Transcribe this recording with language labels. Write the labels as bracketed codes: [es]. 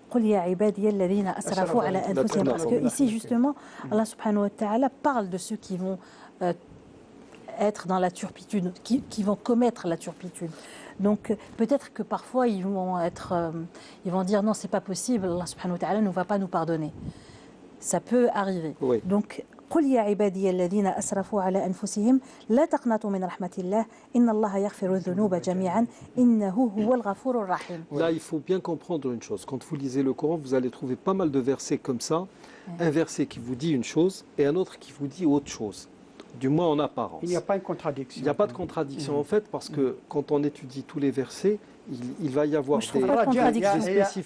[fr] Parce que ici, justement, Allah subhanahu wa ta'ala parle de ceux qui vont être dans la turpitude, qui vont commettre la turpitude. Donc peut-être que parfois ils vont dire non, c'est pas possible, Allah subhanahu wa ta'ala ne va pas nous pardonner. Ça peut arriver. Oui. [ar] Donc قل يا عبادي الذين أسرفوا على أنفسهم لا تقنطوا من رحمة الله إن الله يغفر الذنوب جميعا إنه هو الغفور الرحيم. [fr] Là, il faut bien comprendre une chose. Quand vous lisez le Coran, vous allez trouver pas mal de versets comme ça. Un verset qui vous dit une chose et un autre qui vous dit autre chose. Du moins en apparence. Il n'y a pas une contradiction. Il n'y a pas de contradiction en fait, parce que quand on étudie tous les versets, il va y avoir des spécificités.